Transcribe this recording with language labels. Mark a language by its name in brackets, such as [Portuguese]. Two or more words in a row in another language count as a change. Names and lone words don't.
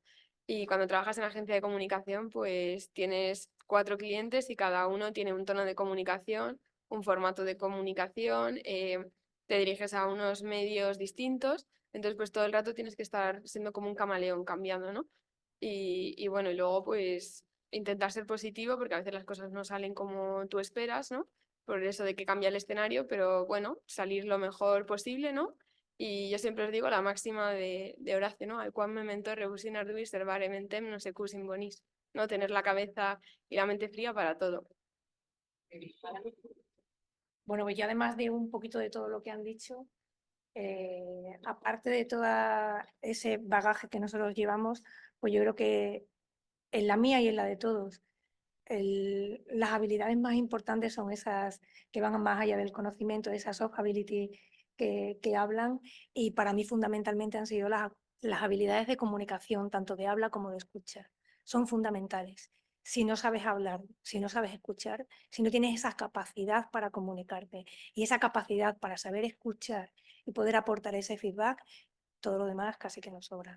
[Spanish] Y cuando trabajas en agencia de comunicación, pues tienes 4 clientes y cada uno tiene un tono de comunicación, un formato de comunicación, te diriges a unos medios distintos, entonces pues todo el rato tienes que estar siendo como un camaleón cambiando, ¿no? Y bueno, y luego pues intentar ser positivo porque a veces las cosas no salen como tú esperas, ¿no? Por eso de que cambia el escenario, pero bueno, salir lo mejor posible, ¿no? Y yo siempre os digo la máxima de Horacio, ¿no? [Latin] Al quam memento rebus in arduis servare mentem non secus in bonis, [Spanish] ¿no? Tener la cabeza y la mente fría para todo. Bueno, pues yo además de un poquito de todo lo que han dicho, aparte de todo ese bagaje que nosotros llevamos, pues yo creo que en la mía y en la de todos, las habilidades más importantes son esas que van más allá del conocimiento, esas [English] soft ability [Spanish] que hablan, y para mí fundamentalmente han sido las habilidades de comunicación, tanto de habla como de escucha. Son fundamentales. Si no sabes hablar, si no sabes escuchar, si no tienes esa capacidad para comunicarte y esa capacidad para saber escuchar y poder aportar ese feedback, todo lo demás casi que nos sobra.